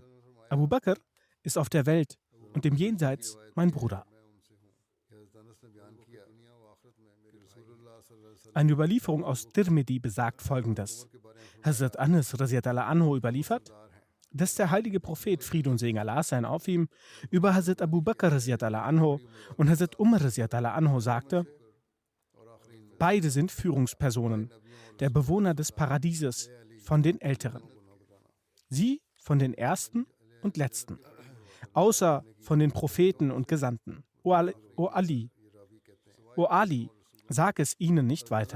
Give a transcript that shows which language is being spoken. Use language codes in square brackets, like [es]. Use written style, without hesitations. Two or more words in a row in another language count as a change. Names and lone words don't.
[de] Abu Bakr ist auf der Welt und im Jenseits mein Bruder. Eine Überlieferung aus Tirmidhi besagt Folgendes. Hazrat Anas [ar] رضي الله عنه [de] überliefert, dass der heilige Prophet Friede und Segen Allah sein auf ihm über Hazrat Abu Bakr [ar] رضي الله عنه [de] und Hazrat Umar [ar] رضي الله عنه [de] sagte: Beide sind Führungspersonen, der Bewohner des Paradieses, von den Älteren. Sie von den Ersten und Letzten, außer von den Propheten und Gesandten. O Ali, sag es ihnen nicht weiter.